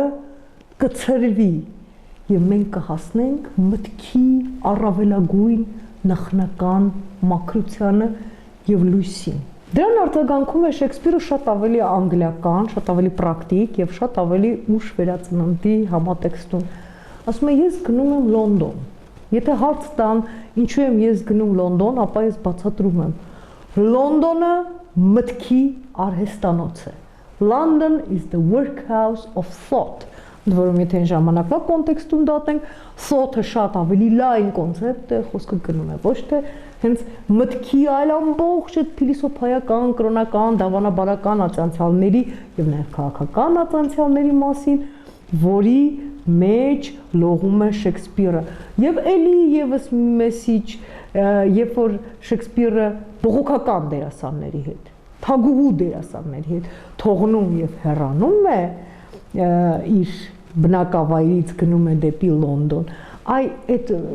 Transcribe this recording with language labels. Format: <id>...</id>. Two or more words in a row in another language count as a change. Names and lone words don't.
<hy>կցրվի եւ մենք կհասնենք մտքի առավելագույն նախնական մաքրությանը եւ լույսին։ Դրան արձագանքում է Շեքսպիրը շատ ավելի անգլիական, շատ ավելի պրակտիկ եւ շատ ավելի ուշ վերածննդի համատեքստում։ Ասում է ես գնում եմ Լոնդոն։ Եթե հարց տան ինչու եմ ես գնում Լոնդոն, ապա ես բացատրում եմ։ Լոնդոնը մտքի արհեստանոց է։ London</hy> <en>is the workhouse of thought։</en> <hy>Որում եթե այն ժամանակվա կոնտեքստում դատենք, thought-ը շատ ավելի լայն կոնցեպտ է, խոսքը գնում է ոչ թե հենց մտքի, այլ ամբողջ այդ փիլիսոփայական, կրոնական, դավանաբարական ացանցիալների եւ նաեւ քաղաքական ացանցիալների մասին, որի մեջ լողում է Շեքսպիրը։ Եվ էլի եւս մեսիջ, երբ որ Շեքսպիրը բողոքական դերասանների հետ, թագուհու դերասանների հետ թողնում եւ հեռանում է իր բնակավայրից գնում է դեպի Լոնդոն, այդ</hy>